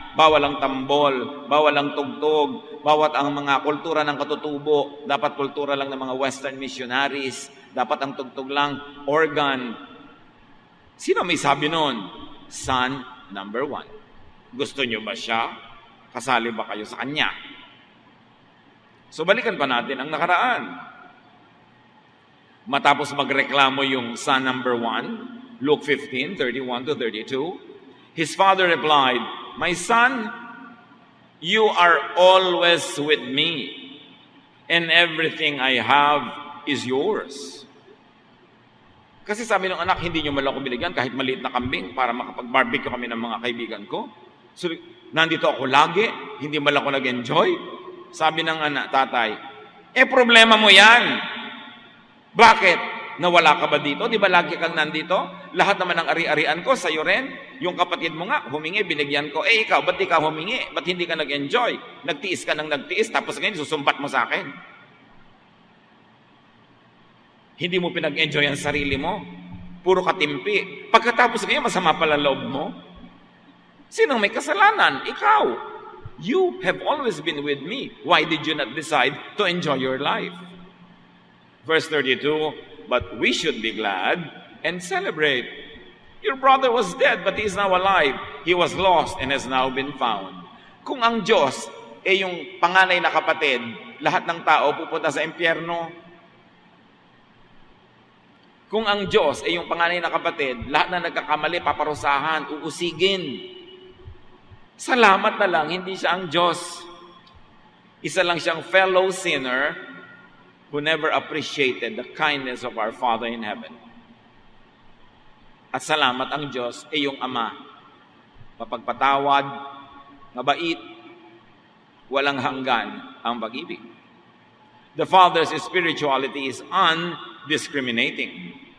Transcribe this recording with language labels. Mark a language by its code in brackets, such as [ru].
[tl] bawal ang tambol, bawal ang tugtog, bawat ang mga kultura ng katutubo, dapat kultura lang ng mga Western missionaries, dapat ang tugtog lang, organ. Sino may sabi nun? [en] Son number 1. [tl] Gusto nyo ba siya? Kasali ba kayo sa kanya? So balikan pa natin ang nakaraan. Matapos magreklamo yung [en] son number 1, Luke 15:31-32, his father replied, "My son, you are always with me, and everything I have is yours." [tl] Kasi sabi ng anak, hindi nyo malang ako binigyan kahit maliit na kambing para makapag-barbecue kami ng mga kaibigan ko. So, nandito ako lagi, hindi malang ako nag-enjoy. Sabi ng anak, tatay, problema mo yan. Bakit? Nawala ka ba dito? Di ba lagi kang nandito? Lahat naman ng ari-arian ko, sa'yo rin. Yung kapatid mo nga, humingi, binigyan ko. Ikaw, ba't di ka humingi? Ba't hindi ka nag-enjoy? Nagtiis ka ng nagtiis, tapos ngayon susumbat mo sa akin. Hindi mo pinag-enjoy ang sarili mo. Puro katimpi. Pagkatapos ngayon, masama pala loob mo. Sinong may kasalanan? Ikaw. [en] You have always been with me. Why did you not decide to enjoy your life? Verse 32, but we should be glad and celebrate. Your brother was dead, but he is now alive. He was lost and has now been found. [tl] Kung ang Diyos yung panganay na kapatid, lahat ng tao pupunta sa impyerno. Kung ang Diyos yung panganay na kapatid, lahat na nagkakamali, paparusahan, uusigin. Salamat na lang, hindi siya ang Diyos. Isa lang siyang [en] fellow sinner who never appreciated the kindness of our Father in heaven. [tl] At salamat ang Diyos yung Ama. Mapagpatawad, mabait, walang hanggan ang pag-ibig. [en] The Father's spirituality is undiscriminating.